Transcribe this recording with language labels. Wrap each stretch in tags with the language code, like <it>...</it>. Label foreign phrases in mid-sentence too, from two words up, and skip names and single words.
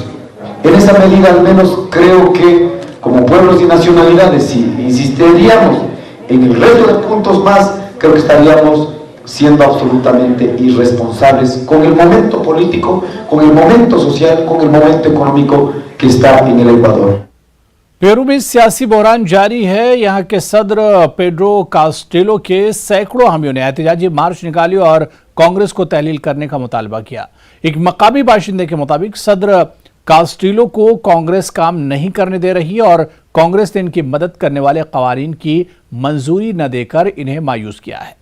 <es>En esa medida al menos creo que como pueblos y nacionalidades, si insistiríamos en el resto de puntos más, creo que estaríamos siendo absolutamente irresponsables con el momento político, con el momento social, con el momento económico que está en el Ecuador.</es> <ur>پیرو میں سیاسی بحران جاری ہے۔ یہاں کے صدر پیڈرو کاسٹیلو کے سیکڑوں حامیوں نے احتجاجی مارچ نکالی اور کانگریس کو تحلیل کرنے کا مطالبہ کیا. ایک مقامی باشندے کے مطابق صدر کاسٹیلو کو کانگریس کام نہیں کرنے دے رہی اور کانگریس نے ان کی مدد کرنے والے قوانین کی منظوری نہ دے کر انہیں مایوس کیا ہے.</ur>